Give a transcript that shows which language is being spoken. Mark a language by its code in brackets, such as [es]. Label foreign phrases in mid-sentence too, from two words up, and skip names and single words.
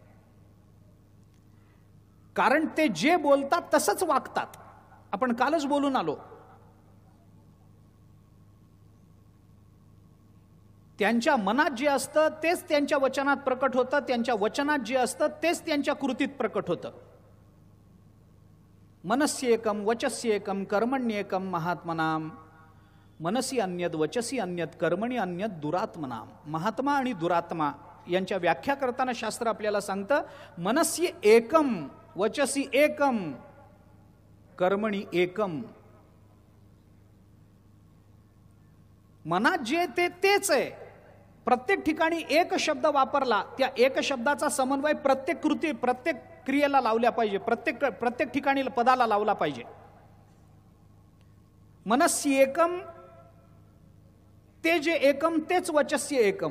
[mr] कारण ते जे बोलतात तसंच वागतात. आपण कालच बोलून आलो, त्यांच्या मनात जे असतं तेच त्यांच्या वचनात प्रकट होतं, त्यांच्या वचनात जे असतं तेच त्यांच्या कृतीत प्रकट होतं. [sa] मनस्येकम वचस्येकम कर्मण्येकम महात्मनाम. मनसी अन्यद वचसी अन्यद कर्मणी अन्यद दुरात्मनाम. [mr] महात्मा आणि दुरात्मा यांच्या व्याख्या करताना शास्त्र आपल्याला सांगतं, [sa] मनस्य एकम वचसी एकम कर्मणी एकम. [mr] मनात जे तेच आहे. प्रत्येक ठिकाणी एक शब्द वापरला, त्या एक शब्दाचा समन्वय प्रत्येक कृती, प्रत्येक क्रियेला लावल्या पाहिजे, प्रत्येक ठिकाणी पदाला लावला पाहिजे. [sa] मनस्य एकम, [mr] ते जे [sa] एकम तेच वचस्य एकम.